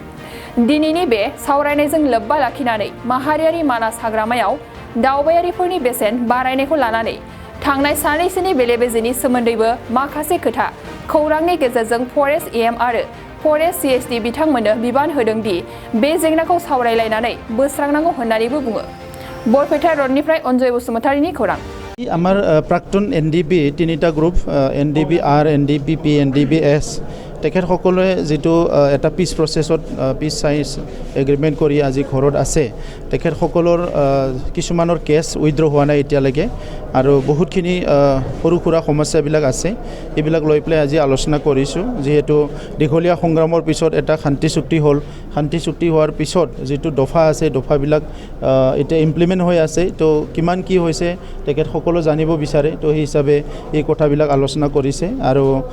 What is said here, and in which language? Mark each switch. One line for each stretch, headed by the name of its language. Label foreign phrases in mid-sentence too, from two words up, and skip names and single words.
Bodo: दिनैनि बे सावरायनायजों लोब्बा लाखिनानै माहारियारि मानास हाग्रामायाव दावबायारिफोरनि बेसेन बारायनायखौ लानानै थांनाय सानैसोनि बेले-बेजेनि सोमोन्दैबो माखासे खोथा खौरांनि गेजेरजों
English: Forest EM
Bodo: आरो
English: Forest CSD
Bodo: बिथांमोननो बिबान होदों दि बे जेंनाखौ सावरायलायनानै बोस्रांनांगौ होननानैबो बुङो। बरपेटा रडनिफ्राय अनजय बसुमतारीनि खौरां।
Assamese: आमार प्राक्तन NDB তিনিটা গ্ৰুপ NDB R, NDB P, NDB S তেখেতসকলে যেটো এটা
English: peace processত peace size agreement
Assamese: কৰি আজি ঘৰত আছে তেখেতসকলৰ কিছুমানৰ
English: case withdraw
Assamese: হোৱা নাই এতিয়ালৈকে আৰু বহুতখিনি সৰু সুৰা সমস্যাবিলাক আছে এইবিলাক লৈ পেলাই আজি আলোচনা কৰিছোঁ যেহেতু দীঘলীয়া সংগ্ৰামৰ পিছত এটা শান্তি চুক্তি হ'ল শান্তি চুক্তি হোৱাৰ পিছত যেটো দফা আছে দফাবিলাক এটা ইমপ্লিমেন্ট হৈ আছে তো কিমান কি হৈছে তেখেতসকলে জানিব বিচাৰে তো সেই হিচাপে এই কথাবিলাক আলোচনা কৰিছে আৰু